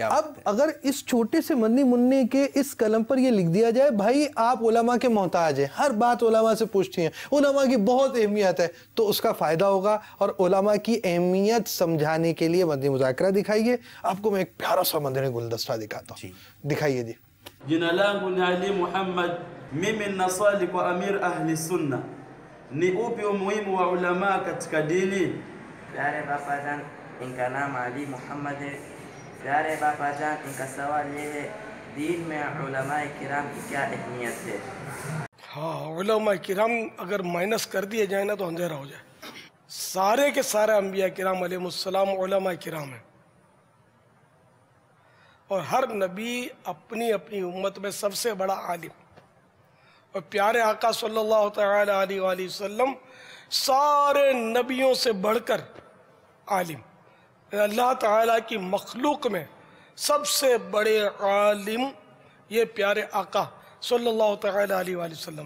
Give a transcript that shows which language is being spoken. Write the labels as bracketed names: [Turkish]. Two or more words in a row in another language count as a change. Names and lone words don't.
[Urdu] اب اگر اس چھوٹے سے مدنی منع کے اس قلم پر یہ لکھ دیا جائے، بھائی آپ علماء کے محتاج ہیں، ہر بات علماء سے پوچھتی ہیں، علماء کی بہت اہمیت ہے، تو اس کا فائدہ ہوگا۔ اور علماء کی اہمیت سمجھانے کے لیے مدنی مذاکرہ دکھائیے۔ آپ کو میں ایک پیارا سا مدنی گلدستہ دکھاتا ہوں، دکھائیے جی۔ [Swahili] Jina langu ni Ali Muhammad, mimi ninaswali kwa Amir Ahli Sunna. Ni upi umuhimu wa ulama katika dini? [Urdu] پیارے بابا جان، ان کا نام علی محمد ہے. پیارے بابا جان، ان کا سوال یہ ہے، دین میں علماء کرام کی کیا اہمیت ہے? ہاں، علماء کرام اگر مائنس کر دیے جائیں نا تو اندھیرا ہو جائے۔ سارے کے سارے انبیاء کرام علیہ السلام علماء کرام ہیں، اور ہر نبی اپنی اپنی امت میں سب سے بڑا عالم، اور پیارے آقا صلی اللہ تعالی علیہ وآلہ وسلم سارے نبیوں سے بڑھ کر عالم، اللہ تعالیٰ کی مخلوق میں سب سے بڑے عالم یہ پیارے آقا صلی اللہ تعالی علیہ وآلہ وسلم ہے۔